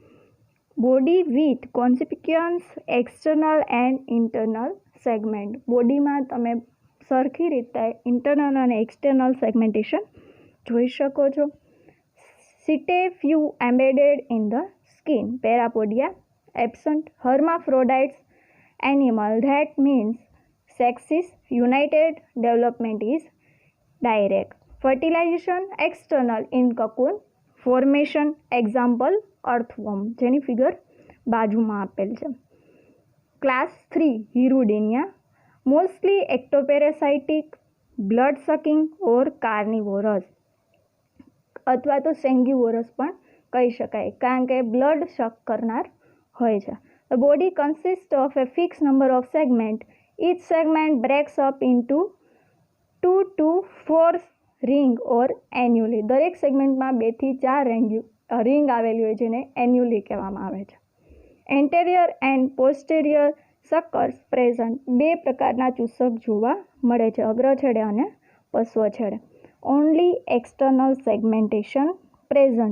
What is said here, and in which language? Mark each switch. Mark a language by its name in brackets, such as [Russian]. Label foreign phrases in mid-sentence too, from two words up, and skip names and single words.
[English] Body with conspicuous external and internal segment. [Gujarati] બોડીમાં તમે સરખી રીતે ઇન્ટરનલ અને એક્સટર્નલ સેગમેન્ટેશન જોઈ શકો છો. [English] Setae few embedded in the skin. Parapodia absent. Hermaphrodites animal that means sexes united. Development is direct. Fertilization external in cocoon formation. Example earthworm, [Gujarati] જેની ફિગર બાજુમાં આપેલ છે. [English] Class 3 Hirudinea. Mostly ectoparasitic, blood sucking or carnivorous [Gujarati] અથવા તો સેંગ્યુવોરસ પણ કહી શકાય કારણ કે [English] blood suck [Gujarati] કરનાર હોય છે. [English] The body consists of a fixed number of segments. Each segment breaks up into 2 to 4 ring or annually. [Gujarati] દરેક સેગમેન્ટમાં 2 થી 4 રિંગ આવેલી હોય જેને એન્યુલી કહેવામાં આવે છે. [English] Anterior and posterior suckers present. [Gujarati] 2 પ્રકારના ચૂસક જોવા મળે છે, અગ્રછેડે અને પશ્વછેડે. [English] Only external segmentation present.